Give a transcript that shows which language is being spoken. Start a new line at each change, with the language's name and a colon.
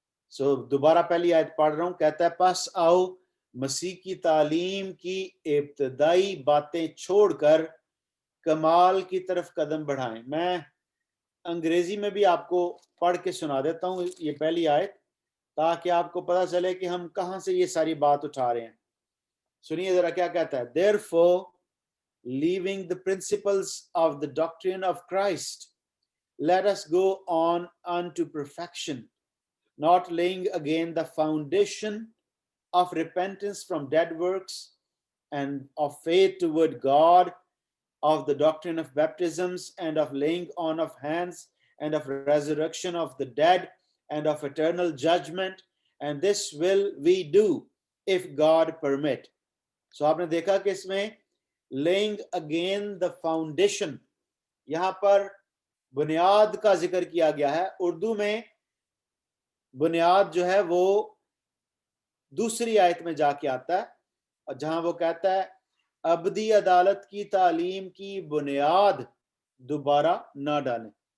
Urdu: سو دوبارہ پہلی آیت پڑھ رہا ہوں. کہتا ہے پس آؤ مسیح کی تعلیم کی ابتدائی باتیں چھوڑ کر کمال کی طرف قدم بڑھائیں. میں انگریزی میں بھی آپ کو پڑھ کے سنا دیتا ہوں یہ پہلی آیت, تاکہ آپ کو پتہ چلے کہ ہم کہاں سے یہ ساری بات اٹھا رہے ہیں. سنیے ذرا کیا کہتا ہے.
English: Therefore, leaving the principles of the doctrine of Christ, let us go on unto perfection, not laying again the foundation of repentance from dead works and of faith toward God, of the doctrine of baptisms and of laying on of hands and of resurrection of the dead and of eternal judgment, and this will we do if God permit.
Urdu: So آپ نے دیکھا کہ اس میں
English: laying again the foundation,
Urdu: یہاں پر بنیاد کا ذکر کیا گیا ہے. اردو میں بنیاد جو ہے وہ دوسری آیت میں جا کے آتا ہے, اور جہاں وہ کہتا ہے ابدی عدالت کی تعلیم کی بنیاد دوبارہ نہ ڈالیں.